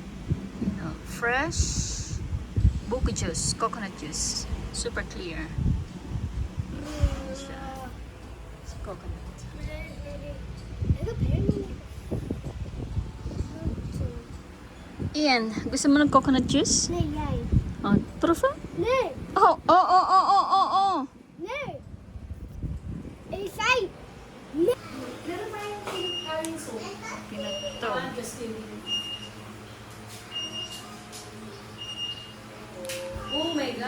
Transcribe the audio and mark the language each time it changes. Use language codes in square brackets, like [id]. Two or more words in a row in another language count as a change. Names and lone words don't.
[en] Fresh buko juice, coconut juice. Super clear. Siya. Coconut. [tl] Ian, gusto mo ng [en] coconut juice? [nl] Nee, jij. Oh, proeven? Nee, Oh, oh, oh, oh, oh, oh, oh. nee. Ik zei. Nee. Pinato. [en] Oh my God!